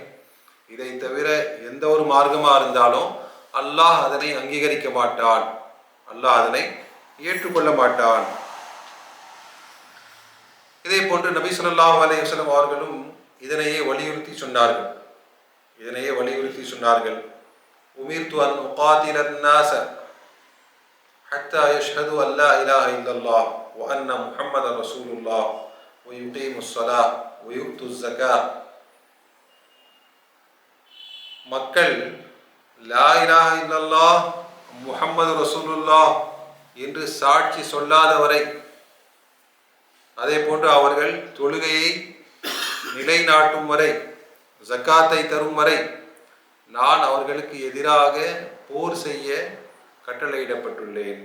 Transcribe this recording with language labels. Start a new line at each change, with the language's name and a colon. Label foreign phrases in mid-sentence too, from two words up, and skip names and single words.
Tamil: இதை தவிர எந்த ஒரு மார்க்கமாக இருந்தாலும் அல்லாஹ் அதனை அங்கீகரிக்க மாட்டான், அல்லாஹ் அதனை ஏற்றுக்கொள்ள மாட்டான். இதே போன்று நபி
Arabic: صلى الله عليه وسلم
Tamil: அவர்களும் இதனையே வலியுறுத்தி சொன்னார்கள்.
Arabic: أمرت أن أقاتل الناس حتى يشهدوا أن لا إله إلا الله وأن محمد رسول الله ويقيموا الصلاة ويؤتوا الزكاة.
Tamil: மக்கள்
Arabic: لا إله إلا الله محمد رسول الله
Tamil: என்று சாட்சி சொல்லாதவரை, அதே போன்று அவர்கள் தொழுகையை நிலைநாட்டும் வரை, ஜக்காத்தை தரும் வரை நான் அவர்களுக்கு எதிராக போர் செய்ய கட்டளையிடப்பட்டுள்ளேன்.